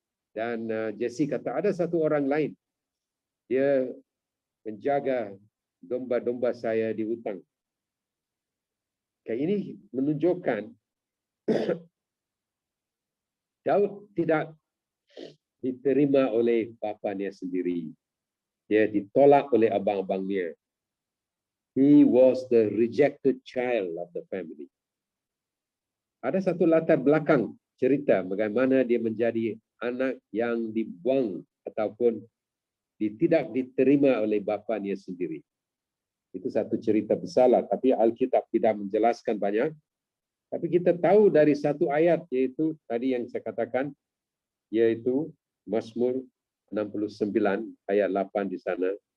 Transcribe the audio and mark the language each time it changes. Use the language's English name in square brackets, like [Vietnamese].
[Malay] Dan Jesse kata, ada satu orang lain. Dia menjaga domba-domba saya di hutang. Ini menunjukkan Daud tidak diterima oleh bapanya sendiri. Dia ditolak oleh abang-abangnya. [English] He was the rejected child of the family. [Malay] Ada satu latar belakang cerita bagaimana dia menjadi anak yang dibuang ataupun tidak diterima oleh bapanya sendiri. Itu satu cerita besar lah, tapi Alkitab tidak menjelaskan banyak. Tapi kita tahu dari satu ayat, yaitu tadi yang saya katakan, yaitu Mazmur 69 ayat 8 di sana.